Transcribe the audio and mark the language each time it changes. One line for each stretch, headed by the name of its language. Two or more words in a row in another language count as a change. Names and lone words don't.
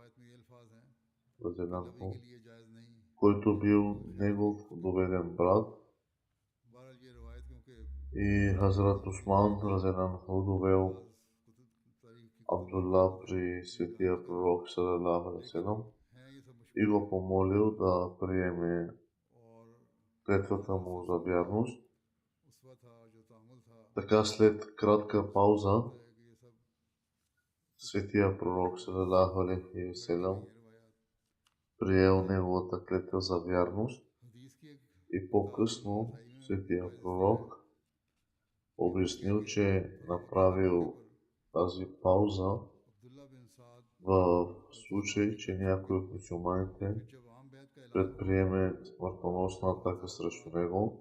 Bulgarian: който бил негов доведен брат, и Хазрат Усман разеданху довел Абдулла при светия пророк
Arabic: صلى الله عليه وسلم
Bulgarian: и го помолил да приеме клетвата му за вярност. Така след кратка пауза светия пророк
Arabic: صلى الله عليه وسلم
Bulgarian: приел неговата клетва за вярност и по-късно светия пророк обяснил, че направил тази пауза в случай, че някой от мюсюлманите предприеме смъртоносна атака срещу него.